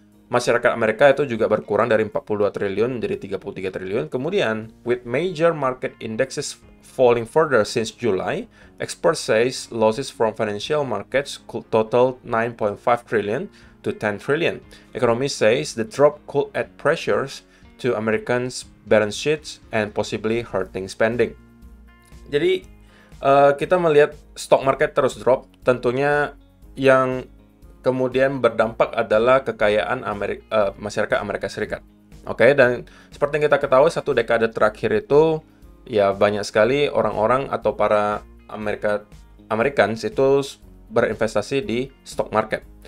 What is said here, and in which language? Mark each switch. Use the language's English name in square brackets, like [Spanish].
[Indonesian] masyarakat Amerika itu juga berkurang dari 42 triliun menjadi 33 triliun. [English] Kemudian, with major market indexes falling further since July, experts says losses from financial markets could total 9.5 trillion to 10 trillion. Economists says the drop could add pressures to Americans' balance sheets and possibly hurting spending. [Indonesian] Jadi, kita melihat stock market terus drop, tentunya yang kemudian berdampak adalah kekayaan masyarakat Amerika Serikat. Oke, dan seperti yang kita ketahui, satu dekade terakhir itu ya banyak sekali orang-orang atau para Americans itu berinvestasi di stock market.